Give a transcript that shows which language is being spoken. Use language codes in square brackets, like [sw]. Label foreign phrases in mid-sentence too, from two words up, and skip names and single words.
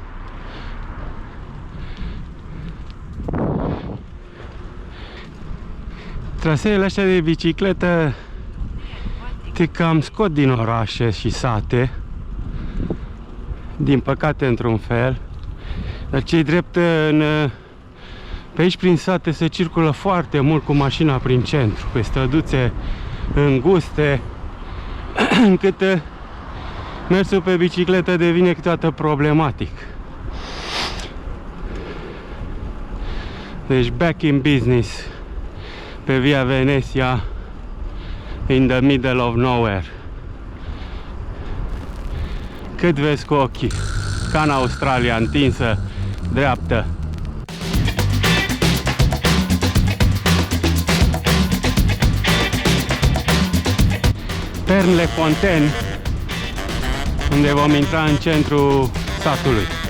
[ro] Traseele astea de bicicletă te cam scot din orașe și sate, din păcate într-un fel, dar ce-i drept pe aici prin sate se circulă foarte mult cu mașina prin centru, pe străduțe înguste, încât mersul pe bicicletă devine câteodată problematic. Deci [en] back in business [ro] pe Via Veneția, [en] in the middle of nowhere. [ro] Cât vezi cu ochii, ca în Australia, întinsă, dreaptă. Pernes-les-Fontaines, unde vom intra în centrul satului.